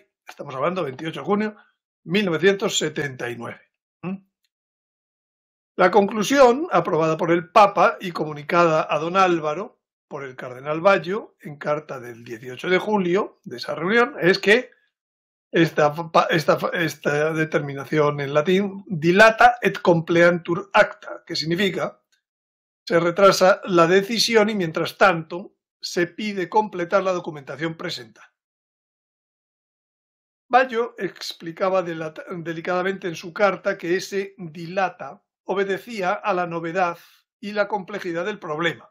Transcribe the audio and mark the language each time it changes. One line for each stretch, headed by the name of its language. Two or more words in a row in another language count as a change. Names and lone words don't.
Spanish: Estamos hablando del 28 de junio de 1979. La conclusión, aprobada por el Papa y comunicada a don Álvaro por el cardenal Bayo en carta del 18 de julio de esa reunión, es que esta determinación en latín,
Latin: dilata et compleantur acta,
Spanish: que significa se retrasa la decisión y mientras tanto se pide completar la documentación presentada. Bayo explicaba delicadamente en su carta que ese dilata obedecía a la novedad y la complejidad del problema.